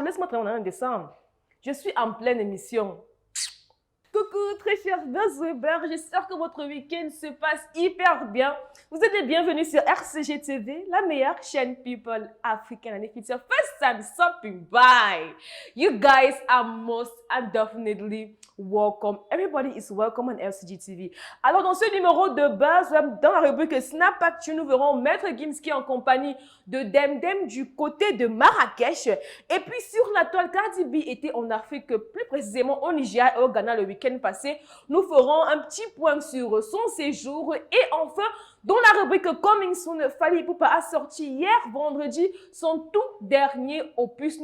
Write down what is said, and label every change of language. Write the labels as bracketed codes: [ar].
[fr] Laisse-moi travailler en décembre. Je suis en pleine émission. Coucou, très chers Buzzwebers. J'espère que votre week-end se passe hyper bien. Vous êtes les bienvenus sur RCG TV, la meilleure chaîne people africaine [en] and it's your first time stopping by. You guys are most and definitely welcome. Everybody is welcome on RCG TV. [fr] Alors, dans ce numéro de Buzzweb, dans la rubrique Snap Actu, nous verrons Maître Gims qui est en compagnie de Demdem du côté de Marrakech. Et puis, sur la toile, Cardi B était en Afrique, plus précisément au Nigeria et au Ghana le week-end passé. Nous ferons un petit point sur son séjour. Et enfin, dans la rubrique Coming Soon, Fally Ipupa a sorti hier vendredi son tout dernier opus.